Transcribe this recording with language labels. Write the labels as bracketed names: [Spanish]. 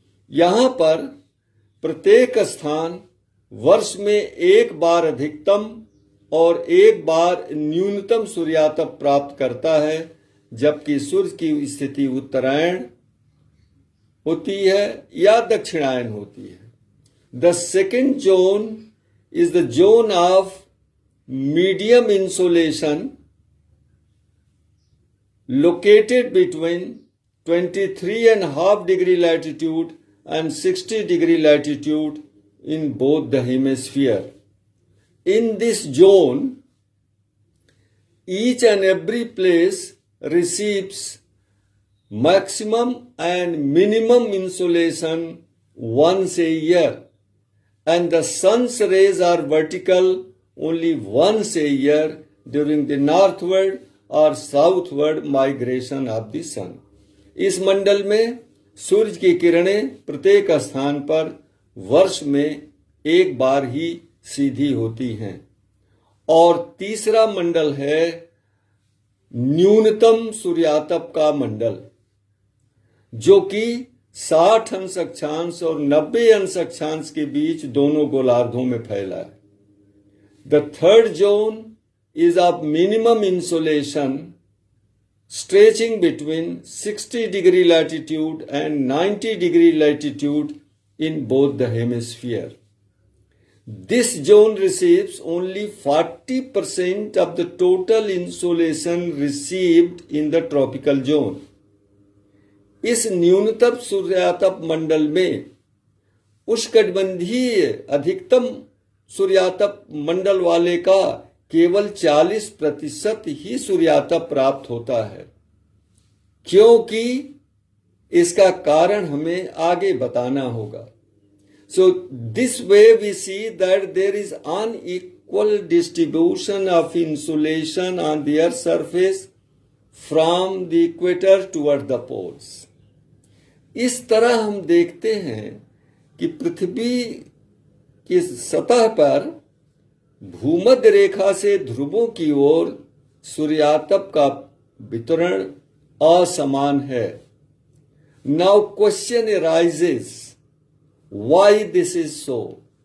[Hindi] यहां पर प्रत्येक स्थान वर्ष में 1 बार अधिकतम और 1 बार न्यूनतम सूर्यातप प्राप्त करता है, जबकि सूर्य की स्थिति उत्तरायण होती है या दक्षिणायन होती है। [English] The second zone is the zone of medium insolation located between 23.5 degree latitude and 60 degree latitude in both the hemisphere. In this zone, each and every place receives maximum and minimum insolation once a year, and the sun's rays are vertical only once a year during the northward or southward migration of the sun. [Hindi] इस मंडल में सूर्य की किरणें प्रत्येक स्थान पर वर्ष में 1 बार ही सीधी होती हैं। और तीसरा मंडल है न्यूनतम सूर्यातप का मंडल, जो कि 60 अंश अक्षांश और 90 अंश अक्षांश के बीच दोनों गोलार्धों में फैला है। [English] The third zone is of minimum insolation stretching between 60 degree latitude and 90 degree latitude in both the hemisphere. This zone receives only 40% of the total insolation received in the tropical zone. इस न्यूनतम सूर्यातप मंडल में उष्णकटिबंधीय अधिकतम सूर्यातप मंडल वाले का केवल 40% ही सूर्यातप प्राप्त होता है, क्योंकि इसका कारण हमें आगे बताना होगा। So this way we see that there is unequal distribution of insolation on the Earth's surface from the equator toward the poles. [Hindi] इस तरह हम देखते हैं कि पृथ्वी की सतह पर भूमध्य रेखा से ध्रुवों की ओर सूर्यातप का वितरण असमान है। [English] Now question arises, why this is so?